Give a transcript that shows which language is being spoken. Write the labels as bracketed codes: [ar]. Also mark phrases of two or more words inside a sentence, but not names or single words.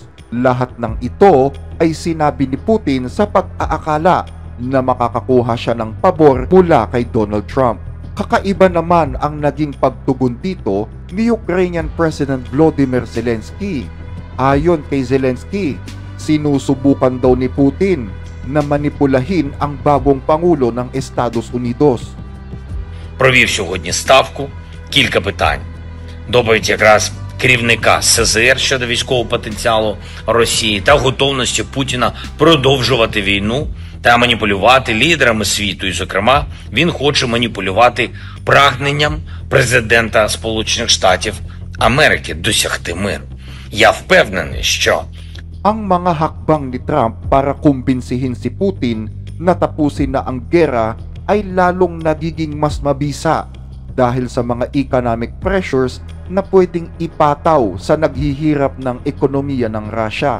[tl] Lahat ng ito ay sinabi ni Putin sa pag-aakala na makakakuha siya ng pabor mula kay Donald Trump. Kakaiba naman ang naging pagtugon dito ni [en] Ukrainian President [tl] Volodymyr Zelensky. Ayon kay Zelensky, sinusubukan daw ni Putin na manipulahin ang bagong Pangulo ng Estados Unidos. [uk] Провів сьогодні ставку, кілька питань. Доповідь якраз керівника СЗР щодо військового потенціалу Росії та готовності Путіна продовжувати війну та маніпулювати лідерами світу. І, зокрема, він хоче маніпулювати прагненням президента Сполучених Штатів Америки досягти миру. Я впевнений, що [tl] ang mga hakbang ni Trump para kumbinsihin si Putin na tapusin na ang gera ay lalong nagiging mas mabisa dahil sa mga [en] economic pressures [tl] na pwedeng ipataw sa naghihirap ng ekonomiya ng Russia.